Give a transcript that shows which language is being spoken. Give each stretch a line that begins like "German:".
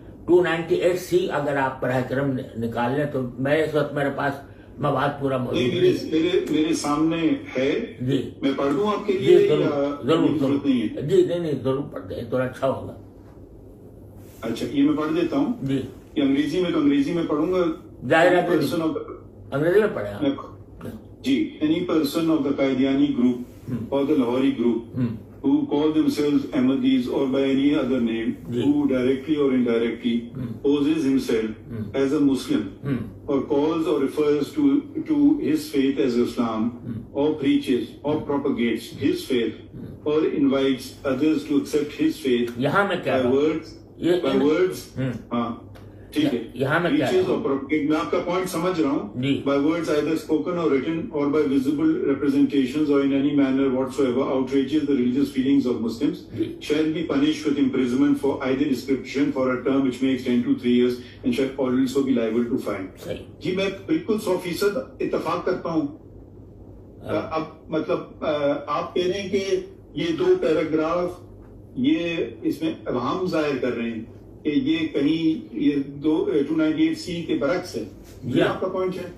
Urdu: 298C اگر آپ براہ کرم نکال لیں تو اس وقت میرے پاس مواد پورا موجود ہے. میرے سامنے ہے. جی میں پڑھ دوں آپ کے جی لیے؟ ضرور جی نہیں ضرور پڑھ دیں تو اچھا ہوگا. اچھا یہ میں پڑھ دیتا ہوں. جی یہ انگریزی میں تو انگریزی میں پڑھوں گا. ظاہر ہے انگریزی میں پڑھیں آپ. جی.
English: Any person of the Qaediani group or the Lahori group who call themselves Ahmadis or by any other name, who directly or indirectly poses himself as a Muslim or calls or refers to his faith as Islam, or preaches or propagates his faith or invites others to accept his faith
Urdu: یہاں میں کیا
English: by words
Urdu: ہاں ٹھیک ہے. یہاں میں کیا میں آپ کا پوائنٹ سمجھ رہا ہوں. جی.
English: By words either spoken or written or by visible representations or in any manner whatsoever outrages the religious feelings of Muslims shall be punished with imprisonment for either description for a term which may extend to 3 years and shall also be liable to fine.
Urdu: جی میں بالکل 100% اتفاق کرتا ہوں. اب مطلب آپ کہہ رہے ہیں کہ یہ 2 پیراگراف یہ اس میں ابہام ظاہر کر رہے ہیں کہ یہ کہیں یہ 298C کے برعکس ہے. یہ آپ کا پوائنٹ ہے؟